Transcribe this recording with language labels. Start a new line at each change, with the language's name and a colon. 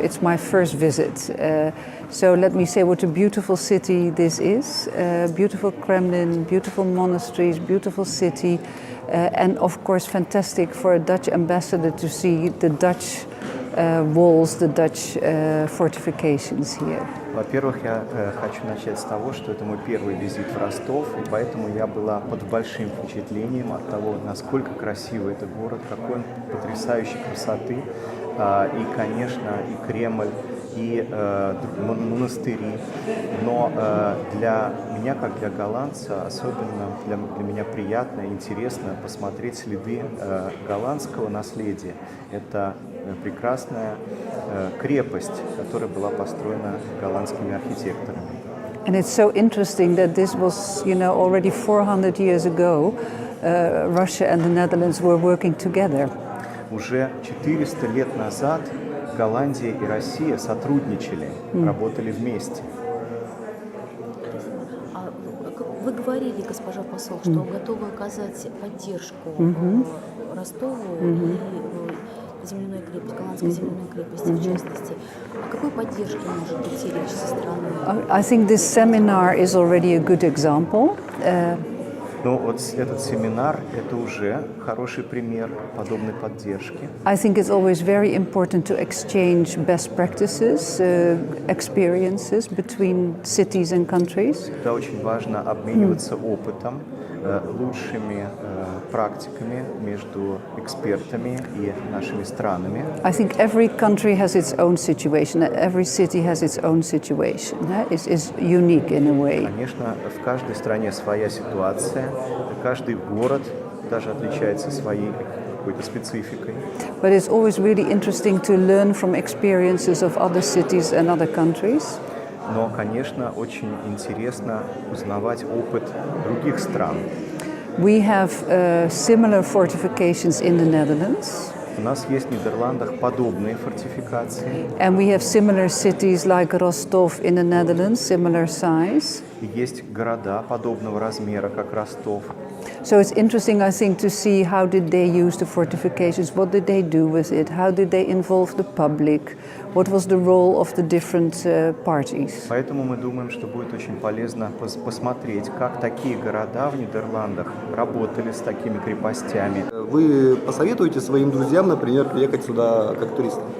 English: It's my first visit. So let me say what a beautiful city this is. Beautiful Kremlin, beautiful monasteries, beautiful city. And of course fantastic for a Dutch ambassador to see the Dutch walls, the Dutch fortifications here.
Russian: Во-первых, я хочу начать с того, что это мой первый визит в Ростов, и поэтому я была под большим впечатлением от того, насколько красивый это город, какой он потрясающей красоты, и, конечно, и Кремль, и монастыри. Но для меня, как для голландца, особенно для меня приятно и интересно посмотреть следы голландского наследия. Это прекрасная крепость, которая была построена голландскими архитекторами.
English: And it's so interesting that this was, already 400 years ago, Russia and the Netherlands were working together.
Russian: Уже 400 лет назад Голландия и Россия сотрудничали, работали вместе. Вы говорили, госпожа посол, что готовы оказать поддержку Ростову и земляной крепости, голландской земляной крепости в частности. О какой поддержке может быть речь со стороны?
English: I think this seminar is already a good example.
Russian: Ну вот этот семинар – это уже хороший пример подобной поддержки.
English: I think it's always very important to exchange best practices, experiences between cities and countries.
Russian: Это очень важно обмениваться опытом, лучшими практиками между экспертами и нашими странами.
English: I think every country has its own situation, every city has its own situation. It's unique in a way.
Russian: Конечно, в каждой стране своя ситуация, каждый город даже отличается своей какой-то спецификой.
English: But it's always really interesting to learn from experiences of other cities and other countries.
Russian: Но, конечно, очень интересно узнавать опыт других стран.
English: We have similar fortifications in the Netherlands.
Russian: У нас есть в Нидерландах подобные фортификации.
English: And we have similar cities like Rostov in the Netherlands, similar size.
Russian: И есть города подобного размера, как Ростов.
English: So it's interesting, I think, to see how did they use the fortifications, what did they do with it, how did they involve the public, what was the role of the different parties.
Russian: Поэтому мы думаем, что будет очень полезно посмотреть, как такие города в Нидерландах работали с такими крепостями. Вы посоветуете своим друзьям, например, приехать сюда как туристам?